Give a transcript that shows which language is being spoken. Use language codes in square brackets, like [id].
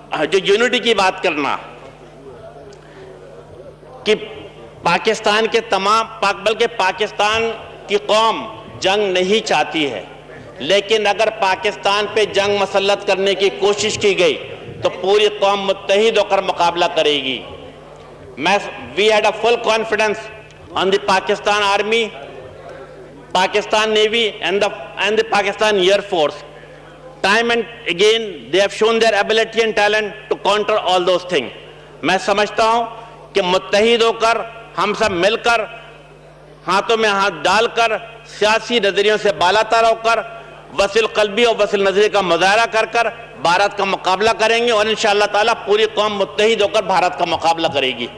[ur] جو یونٹی کی بات کرنا کہ پاکستان کے بلکہ پاکستان کی قوم جنگ نہیں چاہتی ہے، لیکن اگر پاکستان پہ جنگ مسلط کرنے کی کوشش کی گئی تو پوری قوم متحد ہو کر مقابلہ کرے گی. [en] We had a full confidence on the Pakistan Army, Pakistan Navy and the Pakistan Air Force. Time and again they have shown their ability and talent to counter all those things. [ur] میں سمجھتا ہوں کہ متحد ہو کر ہم سب مل کر ہاتھوں میں ہاتھ ڈال کر سیاسی نظریوں سے بالاتر ہو کر وسیع قلبی اور وسیع نظری کا مظاہرہ کر کر بھارت کا مقابلہ کریں گے، اور انشاءاللہ تعالیٰ پوری قوم متحد ہو کر بھارت کا مقابلہ کرے گی.